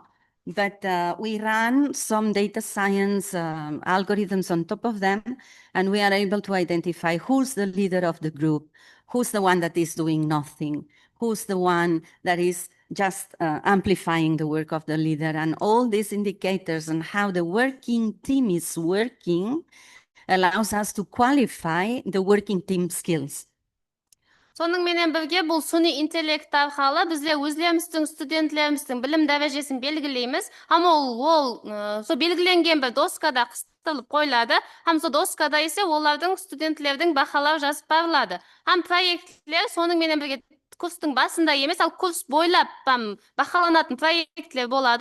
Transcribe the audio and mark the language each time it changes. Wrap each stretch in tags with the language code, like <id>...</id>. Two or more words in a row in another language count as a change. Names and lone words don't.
<en>But we run some data science algorithms on top of them, and we are able to identify who's the leader of the group, who's the one that is doing nothing, who's the one that is just amplifying the work of the leader, and all these indicators on how the working team is working allows us to qualify the working team skills.</en> <kaa>Соның менен бірге бұл суни интеллект арқылы біздер өзлеріміздің студенттеріміздің білім дәрежесін белгілейміз. Һәм ол со белгіленген бір доскада қыстырылып қойылады. Һәм со доскада ise олардың студенттердің бақалау жазып барылады. Һәм проектлер соның менен бірге курстың басында емес, ал курс бойлап бақыланатын проектлер болады.</kaa>